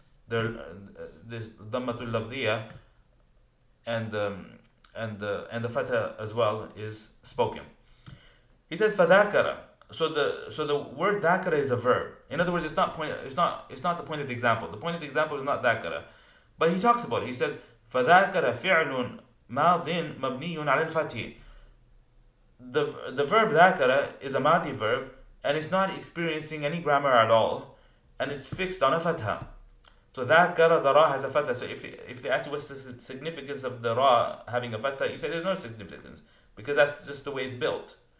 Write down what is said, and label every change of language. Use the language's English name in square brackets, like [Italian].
[English] This Dhammatul Lafdiyya and the Fatha as well is spoken. He says فذاكر. So the word ذاكر is a verb. In other words, it's not the point of the example. The point of the example is not ذاكر. But he talks about it. He says [Arabic] فذاكر فعل ماض مبني على الفتح. [English] The verb ذاكر is a madi verb, and it's not experiencing any grammar at all, and it's fixed on a fatha. So ذَكَرَ, the ra has a fatha. So if they ask you what's the significance of the ra having a fatha, you say there's no significance, because that's just the way it's built.